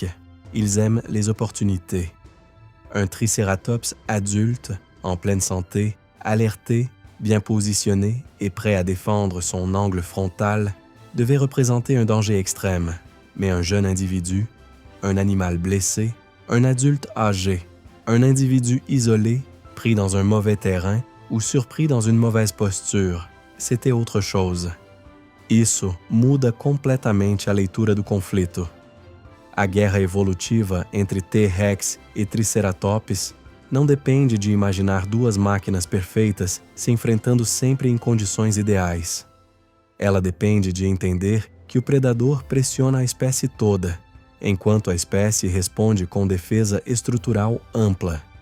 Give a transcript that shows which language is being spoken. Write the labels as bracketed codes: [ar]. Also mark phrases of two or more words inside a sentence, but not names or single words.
[fr] Ils aiment les opportunités. Un Triceratops adulte, en pleine santé, alerté, bien positionné et prêt à défendre son angle frontal, devait représenter un danger extrême. Mais un jeune individu, un animal blessé, un adulte âgé, un individu isolé, pris dans un mauvais terrain ou surpris dans une mauvaise posture, c'était autre chose. [pt] Isso muda completamente a leitura do conflito. A guerra evolutiva entre T-Rex e Triceratops não depende de imaginar duas máquinas perfeitas se enfrentando sempre em condições ideais. Ela depende de entender que o predador pressiona a espécie toda, enquanto a espécie responde com defesa estrutural ampla.